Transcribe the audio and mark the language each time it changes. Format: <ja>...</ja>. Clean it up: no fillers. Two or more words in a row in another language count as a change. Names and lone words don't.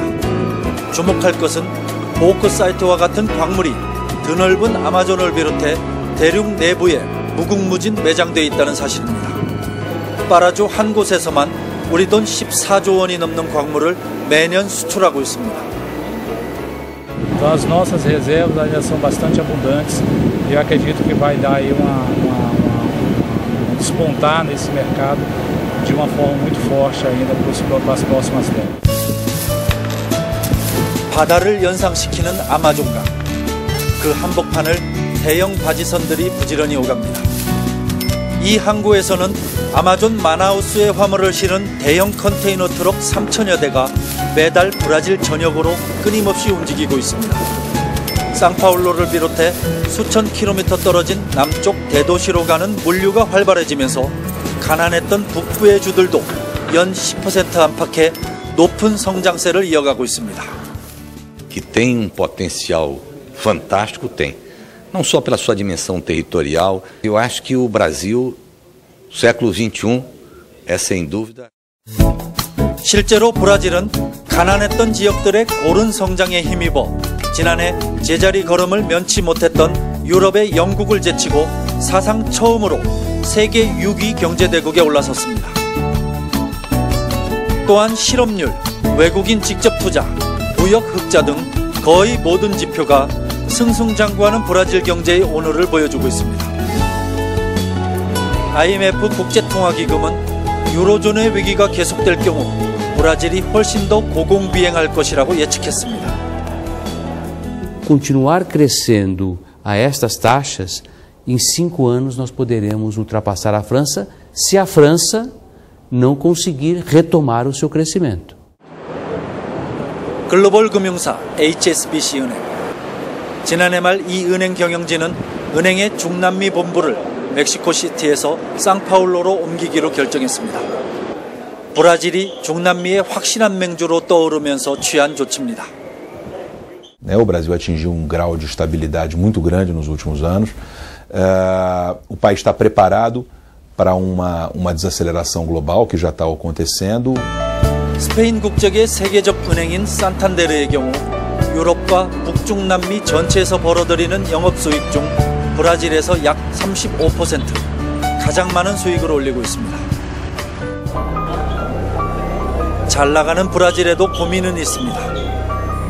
<ko>주목할 것은 보크 사이트와 같은 광물이 드넓은 아마존을 비롯해 대륙 내부에 무궁무진 매장되어 있다는 사실입니다. 파라주 한 곳에서만 우리 돈 14조 원이 넘는 광물을 매년 수출하고 있습니다.</ko> <pt>Então as nossas reservas ainda são bastante abundantes e eu acredito que vai dar aí despontar nesse mercado de uma forma muito forte ainda para as próximas décadas.</pt> <ko>바다를 연상시키는 아마존강. 그 한복판을 대형 바지선들이 부지런히 오갑니다. 이 항구에서는 아마존 마나우스의 화물을 실은 대형 컨테이너 트럭 3,000여 대가 매달 브라질 전역으로 끊임없이 움직이고 있습니다. 상파울로를 비롯해 수천 킬로미터 떨어진 남쪽 대도시로 가는 물류가 활발해지면서 가난했던 북부의 주들도 연 10% 안팎의 높은 성장세를 이어가고 있습니다.</ko> <pt>Que tem potencial fantástico, tem. Não só pela sua dimensão territorial. Eu acho que o Brasil, século XXI, é sem dúvida.</pt> <ko>실제로 브라질은 가난했던 지역들의 고른 성장에 힘입어 지난해 제자리 걸음을 면치 못했던 유럽의 영국을 제치고 사상 처음으로 세계 6위 경제대국에 올라섰습니다. 또한 실업률, 외국인 직접 투자, 무역 흑자 등 거의 모든 지표가 승승장구하는 브라질 경제의 오늘을 보여주고 있습니다. IMF 국제통화기금은 유로존의 위기가 계속될 경우 브라질이 훨씬 더 고공비행할 것이라고 예측했습니다.</ko> <pt>Continuar crescendo a estas taxas, em 5 anos nós poderemos ultrapassar a França, se a França não conseguir retomar o seu crescimento.</pt> <ko>글로벌 금융사 HSBC 은행. 지난해 말 이 은행 경영진은 은행의 중남미 본부를 멕시코시티에서 상파울로로 옮기기로 결정했습니다. 브라질이 중남미의 확실한 맹주로 떠오르면서 취한 조치입니다.</ko> <pt>O Brasil atingiu grau de estabilidade muito grande nos últimos anos. O país está preparado para uma desaceleração global que já está acontecendo.</pt> <ko>스페인 국적의 세계적 은행인 산탄데르의 경우 유럽과 북중남미 전체에서 벌어들이는 영업수익 중 브라질에서 약 35% 가장 많은 수익을 올리고 있습니다. 잘 나가는 브라질에도 고민은 있습니다.</ko>